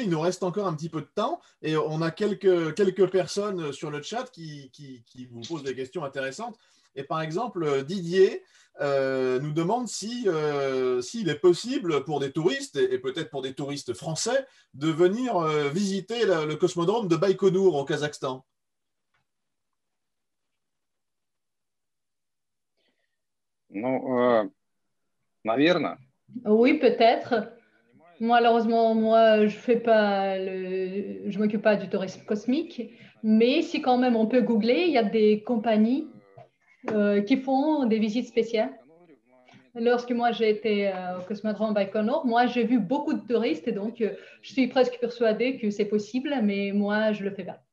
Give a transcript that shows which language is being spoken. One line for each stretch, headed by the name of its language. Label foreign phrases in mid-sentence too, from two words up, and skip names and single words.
French: Il nous reste encore un petit peu de temps et on a quelques personnes sur le chat qui vous posent des questions intéressantes. Et par exemple, Didier nous demande s'il est possible pour des touristes, et peut-être pour des touristes français, de venir visiter le cosmodrome de Baïkonour au Kazakhstan.
Russian: Ну, наверное.
French: Oui, peut-être. Malheureusement, moi, je m'occupe pas du tourisme cosmique, mais si quand même on peut googler, il y a des compagnies qui font des visites spéciales. Lorsque moi j'ai été au Cosmodrome Baïkonour, moi j'ai vu beaucoup de touristes et donc je suis presque persuadée que c'est possible, mais moi je le fais pas.